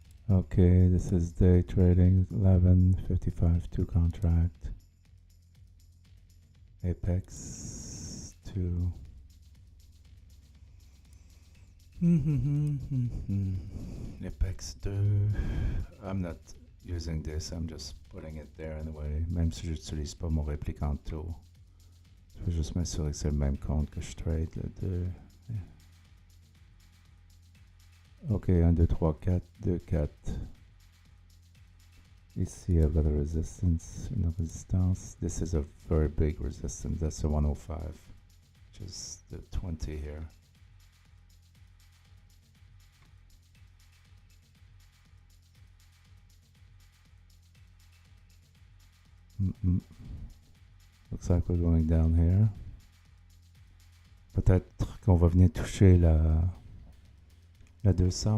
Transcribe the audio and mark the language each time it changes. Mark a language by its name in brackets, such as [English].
[English] okay, this is day trading, 11:55 2 contract, apex 2. Apex 2. I'm not using this, I'm just putting it there anyway. [French] Même si j'utilise pas mon réplicant tool. Je vais juste m'assurer que c'est le même compte que je trade, le 2. Ok, 1, 2, 3, 4, 2, 4. [English] Ici, I've got a resistance, [French] une résistance. [English] This is a very big resistance, that's a 105, which is the 20 here. Looks like we're going down here. [French] Peut-être qu'on va venir toucher la 200.